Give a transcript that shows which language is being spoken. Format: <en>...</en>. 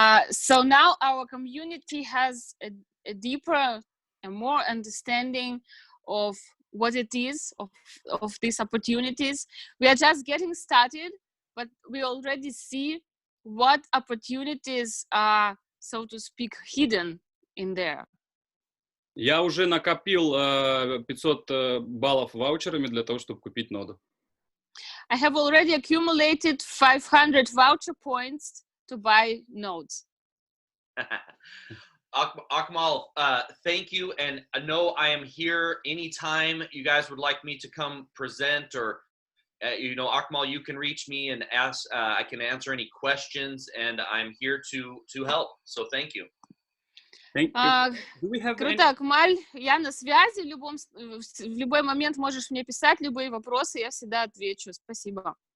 <en>So now our community has a deeper and more understanding of what it is, of these opportunities. We are just getting started, but we already see what opportunities are, so to speak, hidden in there.</en> <ru>Я уже накопил 500 баллов ваучерами для того, чтобы купить ноду.</ru> <en>I have already accumulated 500 voucher points to buy nodes. Akmal, thank you, and I know I am here anytime you guys would like me to come present, or Akmal, you can reach me and ask. I can answer any questions, and I'm here to help. So thank you. Thank you. Do we have</en> <ru>Круто, Акмаль, я на связи, в любой момент можешь мне писать любые вопросы, я всегда отвечу. Спасибо.</ru>